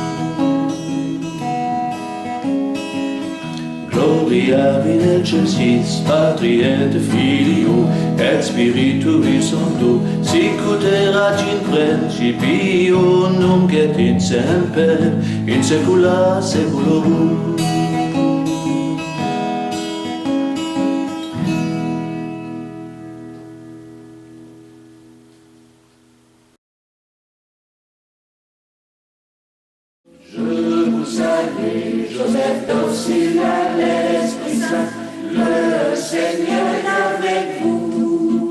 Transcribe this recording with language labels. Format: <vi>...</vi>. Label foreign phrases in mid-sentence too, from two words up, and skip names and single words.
<la>Gloria vid excelsis Patri et Filio et Spiritui Sancto, sicut erat in principio, nunc et in semper, in saecula saeculorum.</la> <fr>Je vous salue, Joseph docile à l'Esprit Saint, le Seigneur est avec vous.</fr>